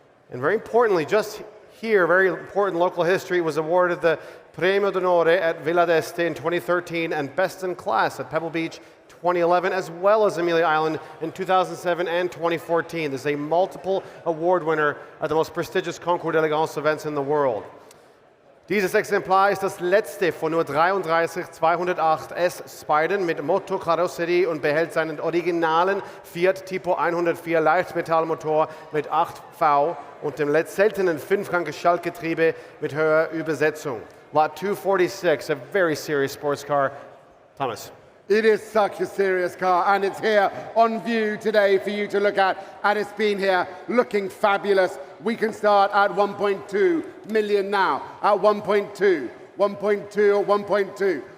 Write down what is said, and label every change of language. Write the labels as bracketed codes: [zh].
[en] And very importantly, just here, very important local history, was awarded the Premio d'Onore at Villa d'Este in 2013 and Best in Class at Pebble Beach 2011, as well as Amelia Island in 2007 and 2014. This is a multiple award winner at the most prestigious Concours d'Elegance events in the world. [de] Dieses Exemplar ist das letzte von nur 33 208S Spidern mit Motokarosserie und behält seinen originalen Fiat Tipo 104 Leichtmetallmotor mit 8V und dem seltenen 5-Gang-Schaltgetriebe mit höherer Übersetzung. [en] Lot 246, a very serious sports car. Thomas. It is such a serious car, and it's here on view today for you to look at, and it's been here looking fabulous. We can start at 1.2 million now, at 1.2, 1.2 or 1.2,